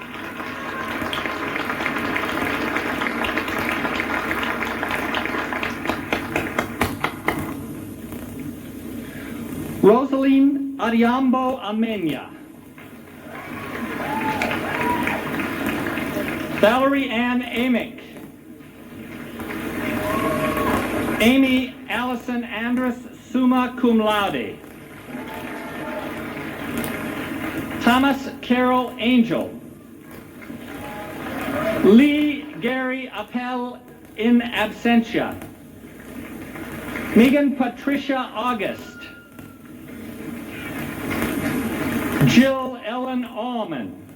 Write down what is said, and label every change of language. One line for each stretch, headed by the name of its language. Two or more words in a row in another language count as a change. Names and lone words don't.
English: Rosaline Ariambo Amenya. Valerie Ann Amick. Amy Allison Andrus,
Latin: summa cum laude.
English: Thomas Carroll Angel. Lee Gary Appel
Latin: in absentia.
English: Megan Patricia August. Jill Ellen Allman.